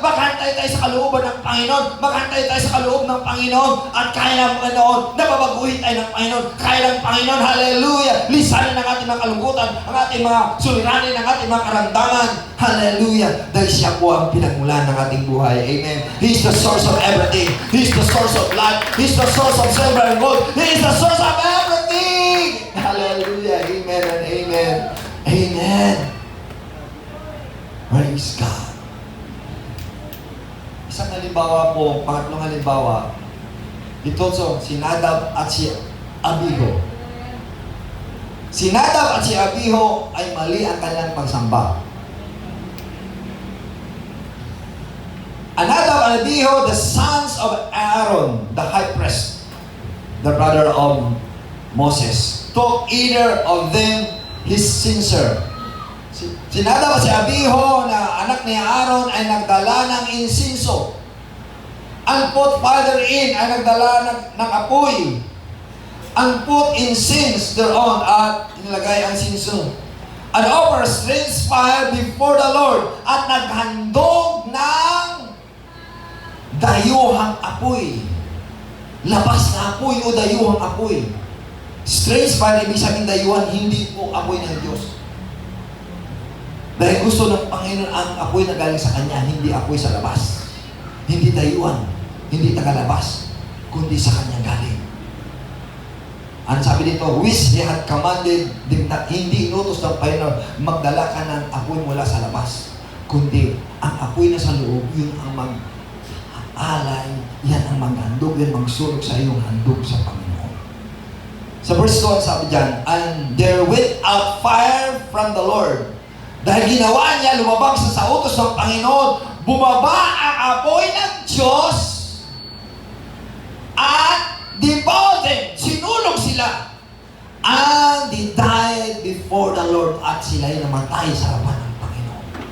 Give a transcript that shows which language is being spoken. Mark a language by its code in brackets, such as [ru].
[tl] Maghantay tayo sa kalooban ng Panginoon. Maghantay tayo sa kaloob ng Panginoon. At kaya ng Panginoon, nababaguhin tayo ng Panginoon. Kaya ng Panginoon, hallelujah! Lisanin ang ating mga kalungkutan, ang ating mga suliranin, ang ating mga karamdaman. Hallelujah! Dahil siya po ang pinagmulan ng ating buhay. Amen. [en] He's the source of everything. He's the source of life. He's the source of silver and gold. He is the source of everything. Hallelujah. Amen and amen. Amen. Praise God. [tl] Isang halimbawa po, pangatlong halimbawa, ito si Nadab at si Abiho. Si Nadab at si Abiho ay mali ang kanilang pagsamba. [en] Nadab and Abihu, the sons of Aaron, the high priest, the brother of Moses, took either of them his censer. [tl] Si Nadab at si Abihu na anak ni Aaron ay nagdala ng insinso. Ang put father in ay nagdala ng apoy. Ang [en] put incense thereon [tl] at inilagay ang sinso. [en] and offer strange fire before the Lord. [tl] At naghandog ng dayuhang apoy. Labas na apoy o dayuhang apoy. Strange fire, ibig sabihin dayuhan, hindi po apoy ng Diyos. Dahil gusto ng Panginoon ang apoy na galing sa Kanya, hindi apoy sa labas. Hindi dayuhan, hindi tagalabas, kundi sa Kanya galing. Ang sabi dito, [en] which He had commanded them [tl] na hindi inutos ng Panginoon magdala ka ng apoy mula sa labas, kundi ang apoy na sa loob, yun ang mag-alay, yan ang maghandog, yan magsulog sa iyong handog sa Panginoon. Sa verse 2, sabi dyan, [en] and there went out fire from the Lord. [tl] Dahil ginawa niya, lumabang sa utos ng Panginoon, bumaba ang apoy ng Diyos at devoured, sinulog sila. [en] And they died before the Lord [tl] at sila'y namatay sa harapan ng Panginoon.